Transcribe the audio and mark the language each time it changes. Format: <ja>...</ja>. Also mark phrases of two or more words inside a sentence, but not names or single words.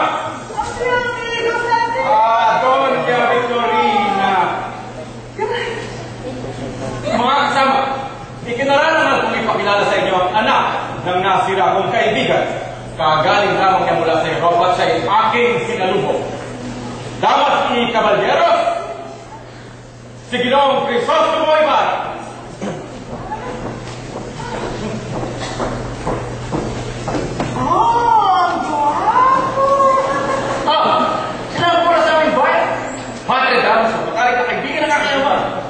<tl>Ang pinamili ko sa atin. Doña Victorina! Mga kasama! Ikinaranaman kong ipakilala sa inyo ang anak ng nasira kong kaibigan. Kagaling lamang niya mula sa Europa at siya'y aking sinalubong.</tl> <es>Damas y Caballeros,</es> <tl>si Ginoong Crisostomo Ibarra. Ang gwapo. Sinabi ko na sa aming bayan. Padre Damas, matalik na kaibigan ng aking ama.</tl>